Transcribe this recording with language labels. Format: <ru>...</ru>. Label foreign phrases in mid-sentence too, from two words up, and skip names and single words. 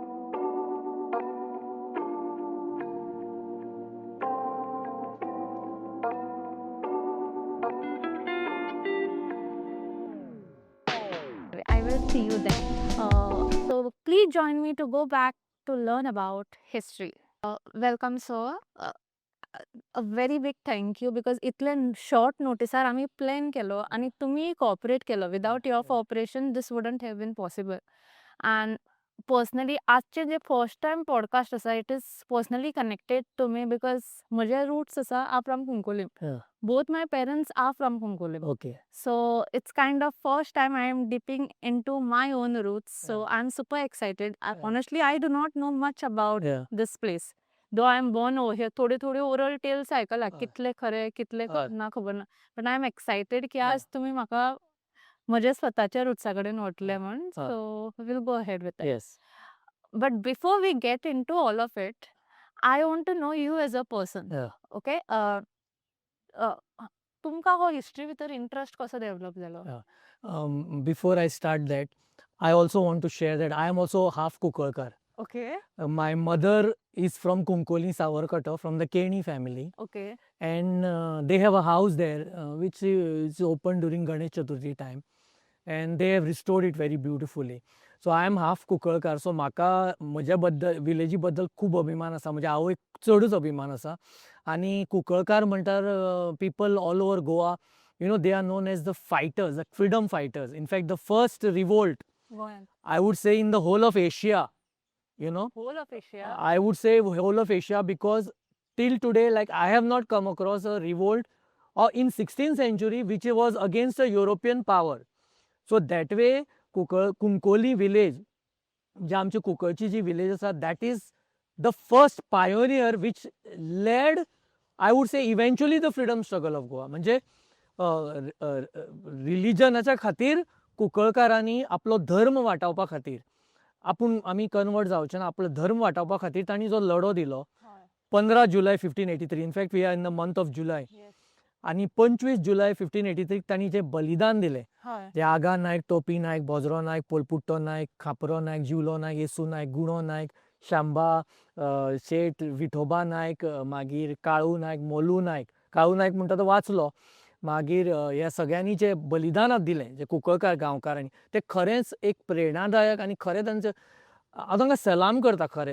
<en>I will see you then. So please join me to go back to learn about history. Welcome, sir. A very big thank you because</en> <kok>इतले short notice आम्ही plan केलो आणि तुम्ही cooperate केलो.</kok> <en>Without your cooperation, this wouldn't have been possible. And personally,</en> <kok>आजचे जे first time podcast असा,</kok> <en>it is personally connected to me because</en> <kok>माझे roots असा</kok> <en>are from Kunkolim. Both my parents are from Kunkolim. Okay. So it's kind of first time I am dipping into my own roots. So I'm super excited. Honestly, I do not know much about this place. Though I am born over here,</en> <kok>थोडे oral tales ऐकला कितले खरे कितले ना खबर ना.</kok> <en>But I am excited</en> <kok>की आज तुम्ही माका माझ्या स्वतःच्या रूट्साकडे नोटले म्हणून.</kok> <en>So we'll go ahead with that. Yes. But before we get into all of it, I want to know you as a person. Okay?</en> <kok>तुमका हो हिस्ट्री भितर इंटरेस्ट कसो डेव्हलप झालो?</kok> <en>Before I start that, I also want to share that I am also half Kukulkar. Okay. My mother is from Kunkoli, Savarkata, from the Keni family. Okay. And they have a house there which is open during Ganesh Chaturthi time. And they have restored it very beautifully. So I am half Kukulkar. So</en> <kok>म्हाका म्हज्या बद्दल विलेजी बद्दल खूब अभिमान आसा म्हज्या आवयक चडूच अभिमान आसा आनी कुंकळकार म्हणल्यार</kok> <en>people all over Goa, you know, they are known as the fighters, the freedom fighters. In fact, the first revolt, I would say, in the whole of Asia, you know. Whole of Asia? I would say whole of Asia because till today, like, I have not come across a revolt in 16th century which was against a European power. So that way, Kunkoli village,</en> <kok>जे आमची कुंकळची जी विलेज आसा,</kok> <en>that is the first pioneer which led, I would say, eventually the freedom struggle of Goa.</en> <kok>म्हणजे रिलिजनाच्या खातीर कुंकळकारांनी आपलो धर्म वाटावपा खातीर आमी कन्वर्ट जावचे ना, आपलो धर्म वाटावपा खातीर तांणी जो लढो दिलो 15 जुलय 1583.</kok> <en>In fact we are in the month of July.</en> <kok>आणि 25 जुलय 1583 तांणी जे बलिदान दिले, हय जे आगा नायक, टोपी नायक, बोजरो नायक, पोलपुट्टो नायक, खापरो नायक, जिवलो नायक, येसू नायक, गुणो नायक, शांबा, शेट विठोबा नायक, मागीर काळू नायक, मोलू नायक. काळू नायक म्हणटा तो वाचलो. मागीर ह्या सगळ्यांनी जे बलिदान दिलें, जे कुंकळकार गांवकारांनी, तें खरेंच एक प्रेरणादायक आनी खरें तांचें हांव तांकां सलाम करता खरें.</kok>